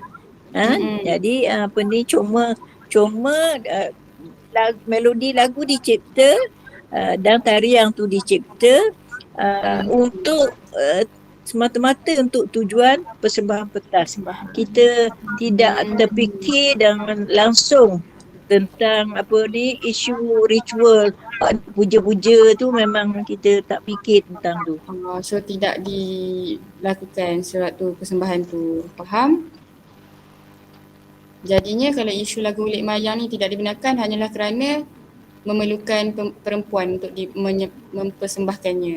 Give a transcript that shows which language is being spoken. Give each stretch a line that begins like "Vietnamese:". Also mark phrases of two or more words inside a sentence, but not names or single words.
Malay: Jadi apa ni, cuma melodi lagu dicipta dan tarian tu dicipta untuk semata-mata untuk tujuan persembahan pentas. Kita tidak terfikir dan langsung tentang apa ni, isu ritual puja-puja tu, memang kita tak fikir tentang tu. So tidak dilakukan sewaktu persembahan tu. Faham? Jadinya kalau isu lagu Ulik Mayang ni tidak dibenarkan hanyalah kerana memerlukan perempuan untuk mempersembahkannya.